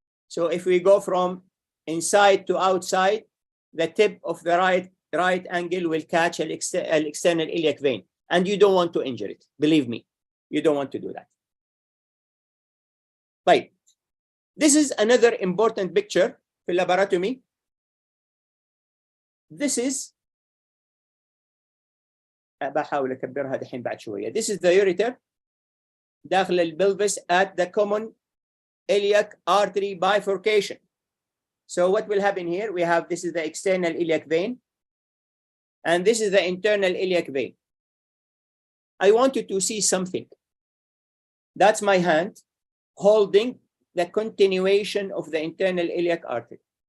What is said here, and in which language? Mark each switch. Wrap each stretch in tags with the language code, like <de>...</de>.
<en>So if we go from inside to outside, the tip of the right angle will catch an external iliac vein, and you don't want to injure it. Believe me, you don't want to do that. Right. This is another important picture في laparotomy. This is</en> <ar>بحاول أكبرها دحين بعد شوية.</ar> <en>This is the ureter</en> <ar>داخل البلفس</ar> <en>at the common iliac artery bifurcation. So what will happen here? We have, this is the external iliac vein, and this is the internal iliac vein. I want you to see something. That's my hand holding the continuation of the internal iliac artery.</en>